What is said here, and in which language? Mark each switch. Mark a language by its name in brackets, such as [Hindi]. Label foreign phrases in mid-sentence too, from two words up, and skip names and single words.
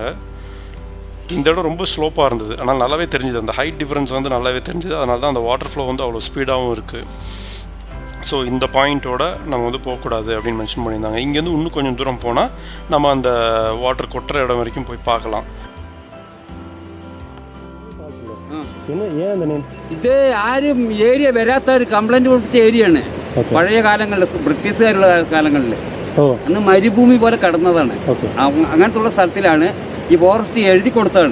[Tamil] இந்த இடம் ரொம்ப ஸ்லோப்பாக இருந்தது, ஆனால் நல்லாவே தெரிஞ்சுது. அந்த [English] height difference [Tamil] வந்து நல்லாவே தெரிஞ்சுது. அதனால தான் அந்த [English] water flow [Tamil] வந்து அவ்வளோ ஸ்பீடாகவும் இருக்குது. ஸோ இந்த பாயிண்ட்டோட நம்ம வந்து போகக்கூடாது அப்படின்னு மென்ஷன் பண்ணியிருந்தாங்க. இங்கேருந்து இன்னும் கொஞ்சம் தூரம் போனால் நம்ம அந்த வாட்டர் கொட்டுற இடம் வரைக்கும் போய் பார்க்கலாம். [Malayalam] ഇത് ആരും ഏരിയ വരാത്ത ഒരു കംപ്ലൈൻറ്റ് കൊടുത്ത ഏരിയയാണ്. പഴയ കാലങ്ങളിൽ ബ്രിട്ടീഷുകാരുള്ള കാലങ്ങളിൽ അന്ന് മരുഭൂമി പോലെ കിടന്നതാണ്. അങ്ങനത്തുള്ള സ്ഥലത്തിലാണ് ഈ ഫോറസ്റ്റ് എഴുതി കൊടുത്തതാണ്.